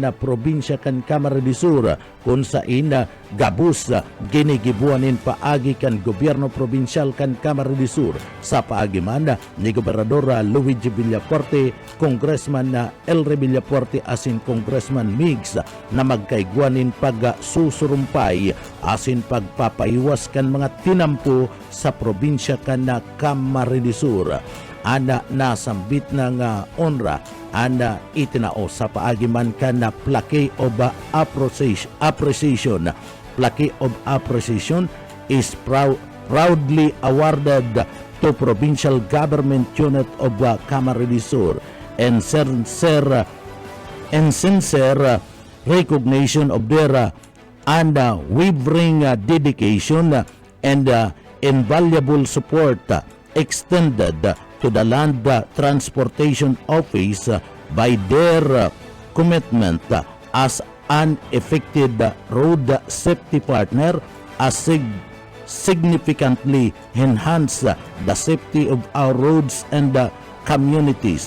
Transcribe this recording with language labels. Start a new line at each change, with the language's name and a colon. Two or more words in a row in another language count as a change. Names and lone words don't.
Bikol: na probinsya kan Camarines Sur kung sa ina gabus ginigibuanin paagi kan gobyerno probinsyal kan Camarines Sur sa paagiman ni Gobernador Luigi Villafuerte, Congressman Elre Villafuerte asin Congressman Migs na magkaiguanin pagsusurumpay asin pagpapaiwas kan mga tinampo sa probinsya kan na Camarines Sur. Ana nasambit ng onra ana itinao sa paagiman ka na
English: plaque of appreciation. Plaque of appreciation is proudly awarded to Provincial Government Unit of Camarines Sur. and sincere recognition of their unwavering dedication and invaluable support extended to the Land Transportation Office by their commitment as an effective road safety partner has significantly enhanced the safety of our roads and communities.